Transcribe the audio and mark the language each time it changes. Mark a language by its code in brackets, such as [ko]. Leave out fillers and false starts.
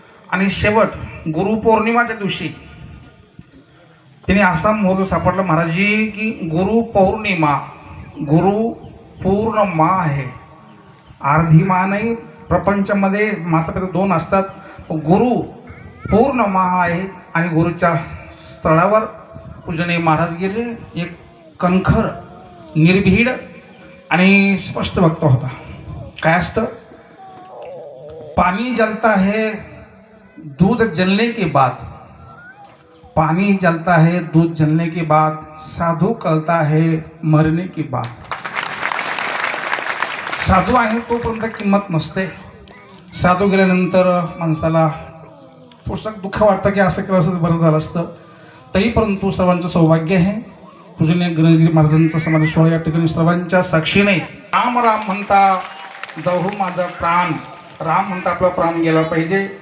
[mr] आणि शेवट गुरुपौर्णिमाच्या दिवशी त्यांनी असा मुहूर्त सापडला महाराजजी की गुरुपौर्णिमा, गुरु पूर्ण मा आहे, अर्धी मा नाही। प्रपंचामध्ये माता पिता 2 असतात, गुरु पूर्ण मा आहेत। आणि गुरुच्या स्थळावर पूजनीय महाराज गेले। एक कणखर, निर्भीड आणि स्पष्ट वक्ता होता। काय असतं? [hi] पानी जलता है दूध जलने के बाद, पानी जलता है दूध जलने के बाद, साधू कळता है मरने के बाद। [mr] साधू आहे तोपर्यंत किंमत नसते, साधू गेल्यानंतर माणसाला पुस्तक दुःख वाटतं की असं केलं असतं बरं झालं असतं। तरी परंतु सर्वांचं सौभाग्य आहे पूजनीय गणेशगिरी महाराजांचा समाधी सोहळा या ठिकाणी सर्वांच्या साक्षीने राम राम म्हणता जाऊ माझा प्राण, राम म्हणता आपला प्राण गेला पाहिजे।